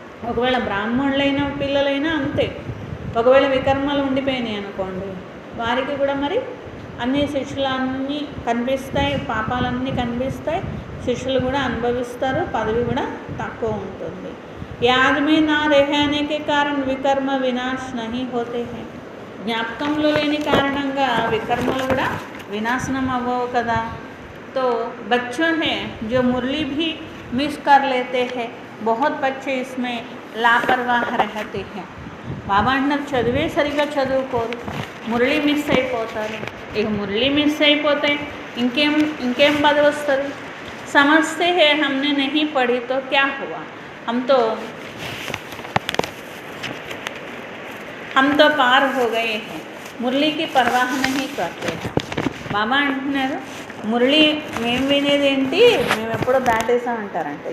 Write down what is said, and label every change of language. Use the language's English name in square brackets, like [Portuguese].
[Telugu] ఒకవేళ బ్రాహ్మణులైన పిల్లలైనా అంతే. ఒకవేళ వికర్మలు ఉండిపోయినాయి అనుకోండి, వారికి కూడా మరి అన్ని శిక్షలు అన్నీ కనిపిస్తాయి, పాపాలన్నీ కనిపిస్తాయి, శిక్షలు కూడా అనుభవిస్తారు, పదవి కూడా తక్కువ ఉంటుంది. [Hindi] యాద్ మే నా రహనే కారణ వికర్మ వినాశ్ నహీ హోతే హై, [Telugu] జ్ఞాపకంలో లేని కారణంగా వికర్మలు కూడా వినాశనం అవ్వవు కదా. [Hindi] तो बच्चों हैं जो मुरली भी मिस कर लेते हैं, बहुत बच्चे इसमें लापरवाह रहते हैं. [Telugu] బాబా అంటున్నారు చదివే సరిగా చదువుకోరు, మురళి మిస్ అయిపోతారు. ఇక మురళి మిస్ అయిపోతే ఇంకేం బాధ వస్తుంది. [Hindi] సమझते हैं हमने नहीं पढ़ी तो क्या हुआ, हम तो पार हो गए हैं, మురళి की परवाह नहीं करते हैं. [Telugu] బాబా అంటున్నారు మురళి మేము వినేది ఏంటి, మేము ఎప్పుడో దాటేసామంటారంట.